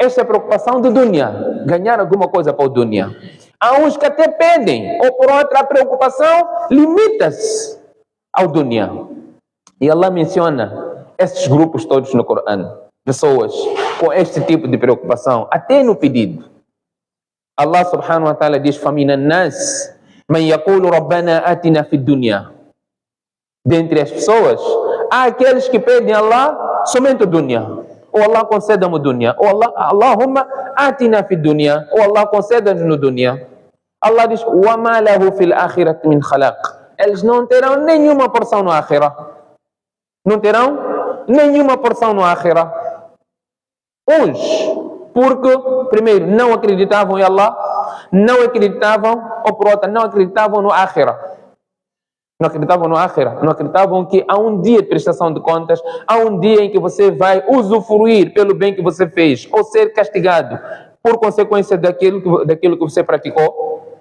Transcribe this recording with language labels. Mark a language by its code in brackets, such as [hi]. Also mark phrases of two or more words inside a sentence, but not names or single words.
[pt] Esta é a preocupação do dunya, ganhar alguma coisa para o dunya. Há uns que até pedem, ou por outra, a preocupação limita-se ao dunya. E Allah menciona esses grupos todos no Corão, pessoas com este tipo de preocupação, até no pedido. Allah [ar] سبحانه وتعالى [pt] diz: [ar] فَمِنَ النَّاسِ مَنْ يَقُولُ رَبَّنَا آتِنَا فِي الدُّنْيَا. [pt] Dentre as pessoas, há aqueles que pedem a Allah somente o dunya. Ou Allah conceda-me o dunya. Ou Allah, [ar] اللهم آتنا في الدنيا. [pt] Ou Allah conceda-nos no dunya. Allah diz: [ar] وَمَا لَهُ فِي الْآخِرَةِ مِنْ خَلَقٍ. [pt] Eles não terão nenhuma porção no akhirah. Não terão nenhuma porção no akhirah. Uns, porque, primeiro, não acreditavam em Allah, não acreditavam, ou por outra, não acreditavam no akhirah. Não acreditavam no akhirah, não acreditavam que há um dia de prestação de contas, há um dia em que você vai usufruir pelo bem que você fez, ou ser castigado por consequência daquilo que você praticou.